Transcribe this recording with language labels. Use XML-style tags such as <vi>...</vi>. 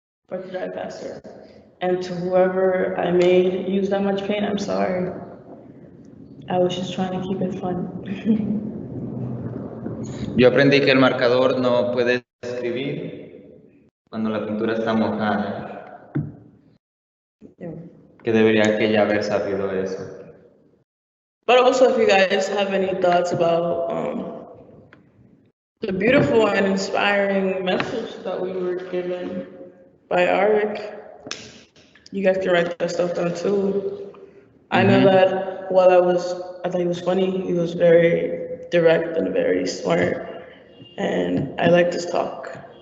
<en>Or to drive faster. And to whoever I made use that much paint, I'm sorry. I was just trying to keep it fun.</en> <es>Yo aprendí que el marcador no puede escribir cuando la pintura está mojada. Que debería que ya haber sabido eso.</es> <en>But also, if you guys have any thoughts about the beautiful and inspiring message that we were given by Arik, you guys can write that stuff down too. I know that while I thought he was funny, he was very direct and very smart, and I liked his talk.</en>